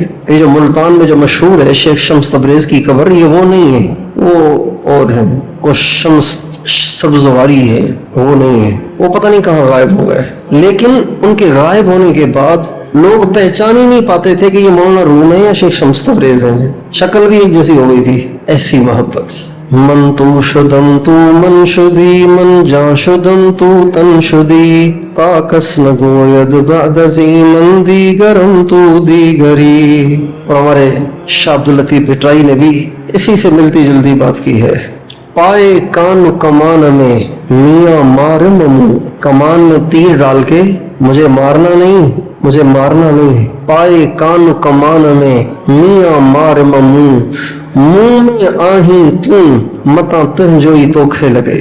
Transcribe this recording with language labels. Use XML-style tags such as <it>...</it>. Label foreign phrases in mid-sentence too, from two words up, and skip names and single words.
<ur>یہ جو ملتان میں جو مشہور ہے شیخ شمس تبریز کی قبر, یہ وہ نہیں ہے, وہ اور ہے, وہ شمس سبزواری ہے, وہ نہیں ہے, وہ پتہ نہیں کہاں غائب ہو گئے. لیکن ان کے غائب ہونے کے بعد لوگ پہچان ہی نہیں پاتے تھے کہ یہ مولانا روم ہے یا شیخ شمس تبریز ہیں. شکل بھی ایک جیسی ہو گئی تھی. ایسی محبت.</ur> <fa>من تو شدم تو من شدی من جان شدم تو تن شدی تاکس نگوید بعد ازی من دیگرم تو دیگری.</fa> <ur>اور ہمارے شاہ عبداللطیف پٹرائی نے بھی اسی سے ملتی جلتی بات کی ہے.</ur> <sd>پائے کان کمان میں میاں مار ممو,</sd> <ur>کمان میں تیر ڈال کے مجھے مارنا نہیں, مجھے مارنا نہیں.</ur> <sd>پائے کان کمان میں میاں مار ممو, منہ میں آہیں تم متا تہ جوئی توکھے لگے.</sd>